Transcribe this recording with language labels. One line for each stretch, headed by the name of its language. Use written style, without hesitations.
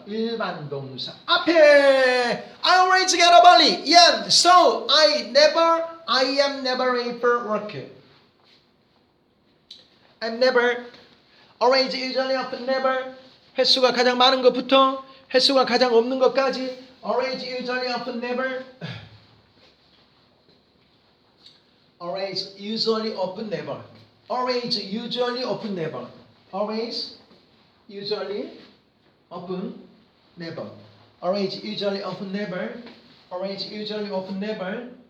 Korean: 일반 동사 앞에
English: I always get up early. Yeah, so I am never late for work. I'm never, always, usually, often, never.
Korean: 횟수가 가장 많은 것부터 횟수가 가장 없는 것까지 always, usually, often, never.
English: Always, usually, often, never. Always, usually, often, never. Always, usually, often, never. Always, usually, often, never. Always, usually, often, never.